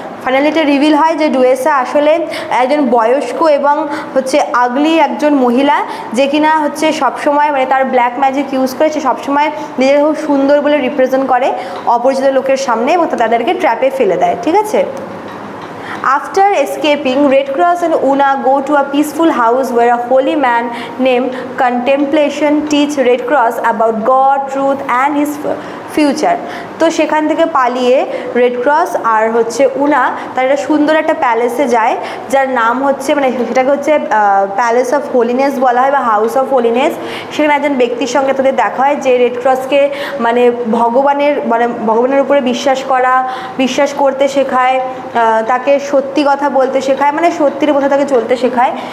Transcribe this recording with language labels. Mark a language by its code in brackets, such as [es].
[bn] Finally এটা reveal হয় যে ডুয়েসা আসলে একজন বয়স্ক এবং হচ্ছে আগলি একজন মহিলা, যে কিনা হচ্ছে সবসময় মানে তার ব্ল্যাক ম্যাজিক ইউজ করে সে সবসময় নিজেকে খুব সুন্দর বলে রিপ্রেজেন্ট করে অপরিচিত লোকের সামনে এবং তাদেরকে ট্র্যাপে ফেলে দেয়। ঠিক আছে। [en] After escaping, Red Cross and Una go to a peaceful house where a holy man named Contemplation teach Red Cross about God, truth and his future. [bn] তো সেখান থেকে পালিয়ে রেড ক্রস আর হচ্ছে উনা তার একটা সুন্দর একটা প্যালেসে যায়, যার নাম হচ্ছে মানে সেটাকে হচ্ছে প্যালেস অফ হোলিনেস বলা হয় বা হাউস অফ হোলিনেস। সেখানে একজন ব্যক্তির সঙ্গে তাদের দেখা হয় যে রেড ক্রসকে মানে ভগবানের উপরে বিশ্বাস করতে শেখায়, তাকে সত্যি কথা বলতে শেখায়, মানে সত্যির পথে তাকে চলতে শেখায়।